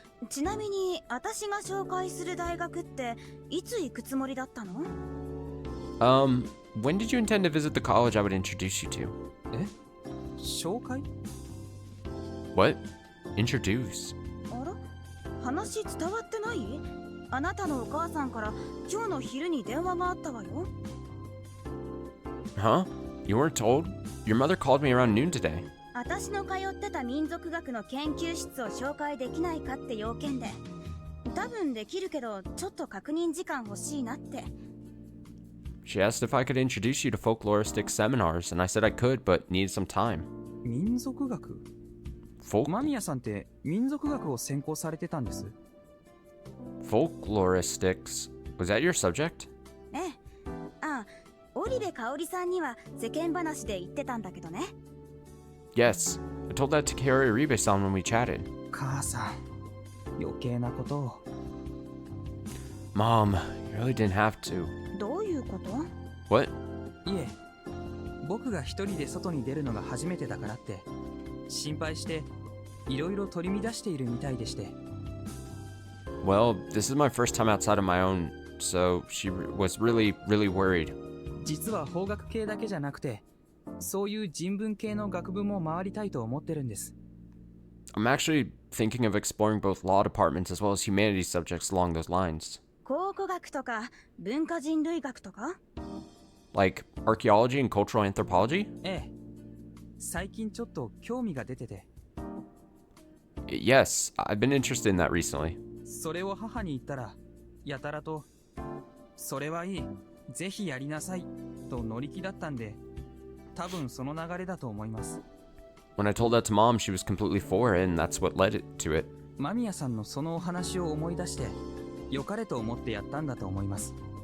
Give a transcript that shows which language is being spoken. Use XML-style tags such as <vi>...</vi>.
<ja>ちなみに私が紹介する大学っていつ行くつもりだったの？</ja> <en>When did you intend to visit the college I would introduce you to?</en> <ja>え？紹介？</ja> <en>What? Introduce?</en> <ja>あら？話伝わってない？あなたのお母さんから今日の昼に電話があったわよ。</ja> <en>Huh? You weren't told? Your mother called me around noon today.</en> <ja>私の通ってた民族学の研究室を紹介できないかって要件で。多分できるけどちょっと確認時間欲しいなって。</ja> <en>She asked if I could introduce you to folkloristic seminars, and I said I could, but needed some time.</en> <ja>民族学？間宮さんって民族学を専攻されてたんです。</ja> <en>Folkloristics? Was that your subject?</en> <ja>ええ。ああ、織部香織さんには世間話で言ってたんだけどね。</ja> <en>Yes. I told that to Kaori Ribe-san when we chatted.</en> <ja>母さん、余計なことを。</ja> <en>Mom, you really didn't have to.</en> <ja>どういうこと？</ja> <en>What?</en> <ja>いえ、僕が一人で外に出るのが初めてだからって心配していろいろ取り乱しているみたいでして。</ja> <en>Well, this is my first time outside of my own, so she was really worried.</en> <ja>実は法学系だけじゃなくて、そういう人文系の学部も回りたいと思ってるんです。</ja> <en>I'm actually thinking of exploring both law departments as well as humanities subjects along those lines.</en> <ja>考古学とか文化人類学とか？</ja> <en>Like archaeology and cultural anthropology?</en> <ja>ええ。最近ちょっと興味が出てて。</ja> <en>Yes, I've been interested in that recently.</en> <ja>それを母に言ったら、やたらとそれはいい。ぜひやりなさい。と乗り気だったんで、多分その流れだと思います。</ja> <en>When I told that to Mom, she was completely for it, and that's what led it to it.</en> <ja>間宮さんのそのお話を思い出して、良かれと思ってやったんだと思います。</ja>